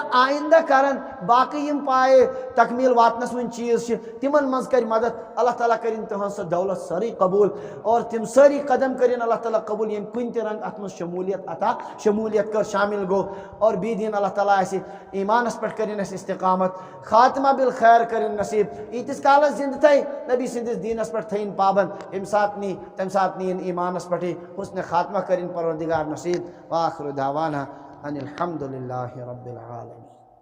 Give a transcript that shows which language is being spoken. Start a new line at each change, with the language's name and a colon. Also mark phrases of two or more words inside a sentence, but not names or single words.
Kashmiri: آیندہ کرن باقٕے یِم پایہِ تکمیٖل واتنس وۄنۍ چیٖز چھِ تِمن منٛز کرِ مدد اللہ تعالیٰ کٔرِنۍ تٕہنٛز سۄ دولت سٲرٕے قبوٗل اور تِم سٲری قدم کٔرِنۍ اللہ تعالیٰ قبوٗل ییٚمہِ کُنہِ تہِ رنگہٕ اتھ منٛز شموٗلیت عطا شموٗلیت کٔر شامل گوٚو اور بیٚیہِ دِیِن اللہ تعالیٰ اسہِ ایٖمانس پٮ۪ٹھ کٔرِنۍ اسہِ استقامت خاتمہ بالخیر کٔرِنۍ نصیٖب ییٖتِس کالس زندٕ تھایہِ نبی سٕنٛدِس دیٖنس پٮ۪ٹھ تھٲیِن پابنٛد ییٚمہِ ساتہٕ نی تمہِ ساتہٕ نِیِن ایٖمانس پٮ۪ٹھٕے حُسنِ خاتمہ کٔرِنۍ پروردگار نصیٖب
Arabic: وآخر دعوانا ان الحمد للہ رب العالمین.